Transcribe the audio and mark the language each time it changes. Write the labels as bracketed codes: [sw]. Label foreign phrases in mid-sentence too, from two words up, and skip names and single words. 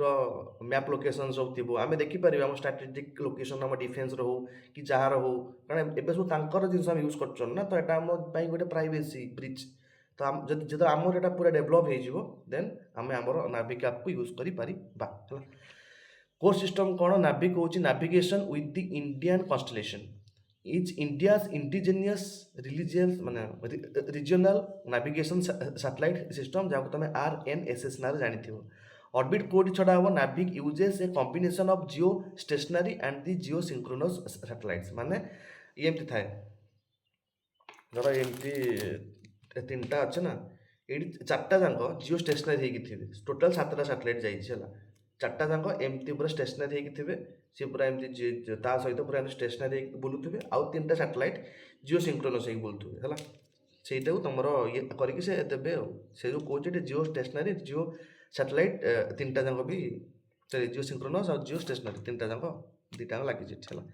[en] map location [or] ସବୁ ଥିବ ଆମେ ଦେଖିପାରିବା ଆମ [en] strategic location [or] ଆମ ଡିଫେନ୍ସର ହଉ କି ଯାହାର ହଉ କାରଣ ଏବେ ସବୁ ତାଙ୍କର ଜିନିଷ ଆମେ ୟୁଜ୍ କରୁଛନ୍ତି ନା ତ ଏଇଟା ଆମ ପାଇଁ ଗୋଟେ [en] privacy breach [or] ତ ଯଦି ଯେତେବେଳେ ଆମର ଏଇଟା ପୁରା ଡେଭଲପ୍ ହେଇଯିବ ଦେନ୍ ଆମେ ଆମର ନାଭିକ୍ ଆପ୍କୁ ୟୁଜ୍ କରିପାରିବା ହେଲା [en] core system [or] କ'ଣ ନାଭିକ୍ ହେଉଛି [en] navigation with the Indian constellation is India's indigenous religious [or] ମାନେ [en] regional navigation satellite system [or] ଯାହାକୁ ତମେ RNSS ନାଁରେ ଜାଣିଥିବ ଅର୍ବିଟ୍ କୋଉଠି ଛଡ଼ା ହେବ ନାଭିକ୍ [en] uses a combination of geo stationary and the geo synchronous satellites [or] ମାନେ ଏମିତି ଥାଏ ଧର ଏମିତି ତିନିଟା ଅଛି ନା ଏଇଠି ଚାରିଟା ଯାକ [en] geo stationary [or] ହେଇକି ଥିବେ ଟୋଟାଲ୍ 7ଟା ସାଟେଲାଇଟ୍ ଯାଇଛି ହେଲା ଚାରିଟା ଯାକ ଏମିତି ପୁରା ଷ୍ଟେସନାରୀ ହେଇକି ଥିବେ ସିଏ ପୁରା ଏମିତି ତା ସହିତ ପୁରା ଏମିତି ଷ୍ଟେସନାରୀ ହେଇକି ବୁଲୁଥିବେ ଆଉ 3ଟା [en] satellite geo synchronous [or] ହେଇକି ବୁଲୁଥିବେ ହେଲା ସେଇଟାକୁ ତମର ଇଏ କରିକି ସେ ଦେବେ ଆଉ ସେ ଯେଉଁ କହୁଛି ଏଠି [en] geo stationary geo satellite [or] 3ଟା ଯାକ ବି [en] geo synchronous [or] ଆଉ [en] geo stationary [or] 3ଟା ଯାକ ଦୁଇଟାଙ୍କ ଲାଗିଛି ଏଠି ହେଲା।